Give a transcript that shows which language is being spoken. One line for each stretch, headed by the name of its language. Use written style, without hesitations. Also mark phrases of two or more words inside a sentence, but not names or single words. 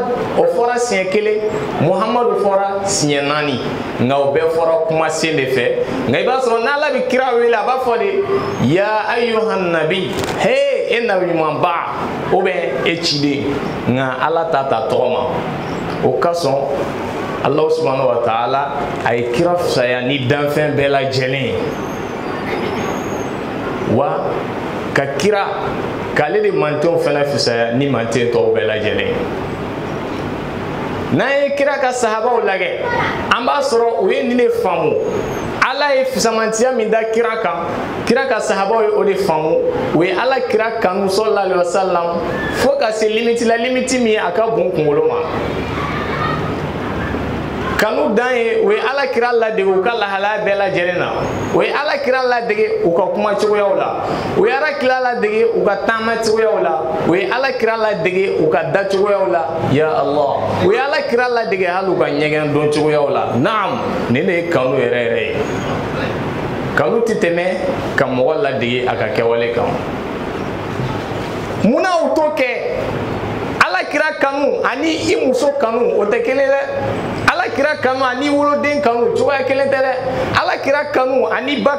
Bambara: o fɔra siɲɛ 1 Muhamadu fɔra siɲɛ 4 nka o bɛɛ fɔra kumasen de fɛ nka i b'a sɔrɔ n'Ala bi kira wele a b'a fɔ de
Arabic: يا أيها النبي
Bambara: he e nabi ɲuman ba
French: ou bien
Bambara: e ciden nka Ala ta tɔgɔ ma o ka sɔn
Arabic: الله سبحانه وتعالى
Bambara: a ye kira fisaya ni danfɛn bɛɛ lajɛlen wa ka kira k'ale de mantenw fana fisaya ni manten tɔw bɛɛ lajɛlen n'an ye kira ka sahabaw lajɛ an b'a sɔrɔ u ye nin de faamu ala ye fisamantiya min da kira kan kira ka sahabaw ye o de faamu u ye ala kira kanu
Arabic: صلى الله عليه وسلم
Bambara: fo ka se limite la limite min a ka bon kunkolo ma kanu dan ye o ye ala kira ladege u ka lahalaya bɛɛ lajɛlen na o ye ala kira ladege u ka kuma cogoyaw la o ye ala kira ladege u ka taama cogoyaw la o ye ala kira ladege u ka da cogoyaw la
Arabic: يا الله
Bambara: o ye ala kira ladege hali u ka ɲɛgɛn don cogoyaw la naam nin de ye kanu yɛrɛ yɛrɛ ye kanu tɛ tɛmɛ ka mɔgɔ ladege a ka kɛwale kan munna u t'o kɛ ala kira kanu ani i muso kanu o tɛ kelen dɛ ala kira kanu ani woloden kanu cogoya kelen tɛ dɛ ala kira kanu ani ba